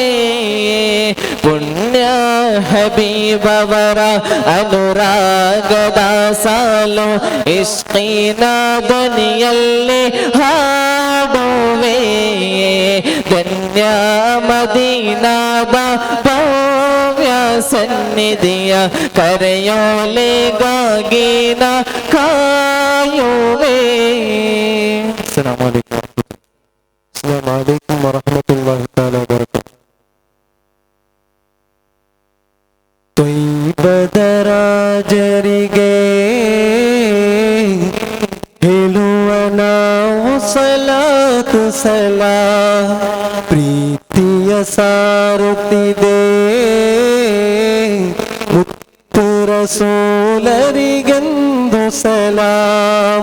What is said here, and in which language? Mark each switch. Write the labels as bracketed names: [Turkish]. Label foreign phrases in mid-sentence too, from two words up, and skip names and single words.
[Kannada] ಪುಣ್ಯ ಹಬೀಬವರ ಅನುರಾಗದ ಸಾಲು ಇಷ್ಕಿನ ಧ್ವನಿಯಲ್ಲಿ ಹಾಡುವೆ. ಧನ್ಯ ಮದೀನಾದ ಭವ್ಯ ಸನ್ನಿಧಿಯ ಕರೆಯೋಲೆಗಾಗಿ ನಾ ಕಾಯುವೆ. [Arabic] السلام عليكم ورحمة الله تعالى وبركاته. [Kannada] ತ್ವಯ್ಬದ ರಾಜರಿಗೆ ಹೇಳುವ ನಾವು [Arabic] صلاة سلام. [Kannada] ಪ್ರೀತಿಯ ಸಾರುತ್ತಿದೆ ಮುತ್ತು ರಸೂಲರಿಗೆಂದು ಸಲಾಮ್.